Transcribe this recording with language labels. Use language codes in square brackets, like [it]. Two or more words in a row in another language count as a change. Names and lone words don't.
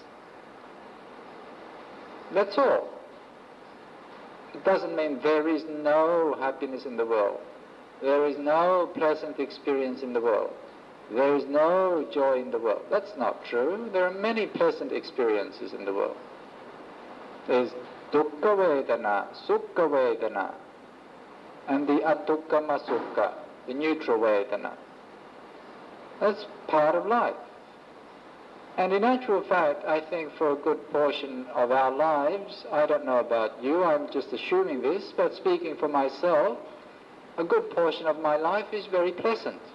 [en] That's all. It doesn't mean there is no happiness in the world. There is no pleasant experience in the world. There is no joy in the world. That's not true. There are many pleasant experiences in the world. [pi] There's dukkha vedana, sukha vedana, [en] and the [pi] adukkama sukha, [en] the neutral vedana. That's part of life. And in actual fact, I think for a good portion of our lives, I don't know about you, I'm just assuming this, but speaking for myself, a good portion of my life is very pleasant.